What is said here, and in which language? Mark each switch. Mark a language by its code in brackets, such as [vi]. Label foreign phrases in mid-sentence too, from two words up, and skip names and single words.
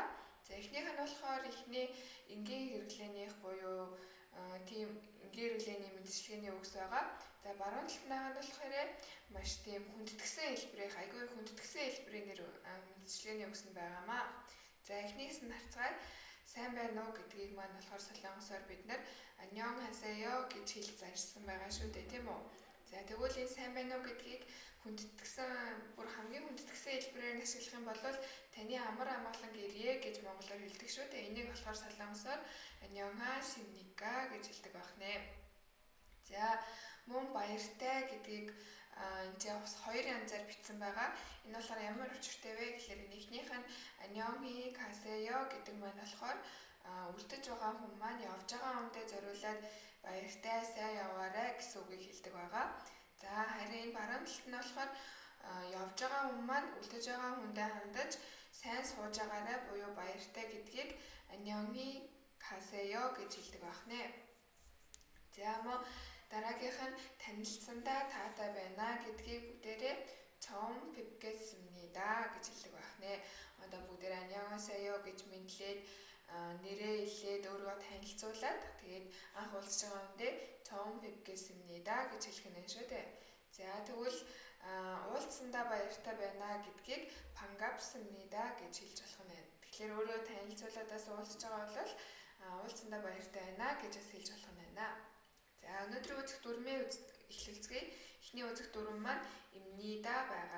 [mn] За эхнийх нь болохоор эхний энгийн хэрэглээнийх буюу тийм энгийн хэрэглээний мэдчилгээний үгс байгаа. За баруун талынхаа нь болохоор маш тийм хүндэтгсэн хэлбэрийн айгүй хүндэтгсэн хэлбэрийн мэдчилгээний үгс нь байгаамаа. За эхнийгс нь харцгаад сайн байна уу гэдгийг маань болохоор солонгосоор бид нар [ko] 안녕 하세요 [mn] гэж хэлж зарчсан байгаа шүү дээ тийм үү. За тэгвэл энэ сайн байна уу гэдгийг бүр хамгийн хүндэтгсэн хэлбэрээр ашиглах юм бол таны амар амгалан ирье гэж монголоор хэлдэг шүү дээ. Энийг болохоор солонгосоор 안녕하십니까 гэж хэлдэг байна. За мөн баяртай гэдгийг энэ бас хоёр янзаар бичсэн байгаа. Энэ болохоор ямар учиртай вэ гэхээр эхнийх нь [ko] 안녕히 가세요 [mn] гэдэг маань болохоор үлдэж байгаа хүн маань явж байгаа хүндээ зориулаад баяртай сайн яваарай гэсэн үгийг хэлдэг байгаа. За харин энэ баруун талд нь болохоор явж байгаа хүн маань үлдэж байгаа хүндээ хандаж сайн сууж байгаарай буюу баяртай гэдгийг [ko] 안녕히 가세요 [mn] гэж хэлдэг байна. За мөн дараагийнх нь танилцсандаа таатай байна гэдгийг бүгдээрээ [ko] 처음 뵙겠습니다 [mn] гэж хэлдэг байна. Одоо бүгдээрээ 안녕하세요 гэж мэдлээд нэрээ хэлээд өөрийгөө танилцуулаад тэгээд анх уулзж байгаа хүндээ [ko] 처음 뵙겠습니다 [mn] гэж хэлэх нь шүү дээ. За тэгвэл уулзсандаа баяртай байна гэдгийг 반갑습니다 гэж хэлж болох нь байна. Тэгэхээр өөрийгөө танилцуулаадаас уулзж байгаа бол уулзсандаа баяртай байна гэж хэлж болох нь байна. За өнөөдрийн үзэх дүрмээ эхлүүлцгээе. Эхний үзэх дүрм маань эмнида байгаа.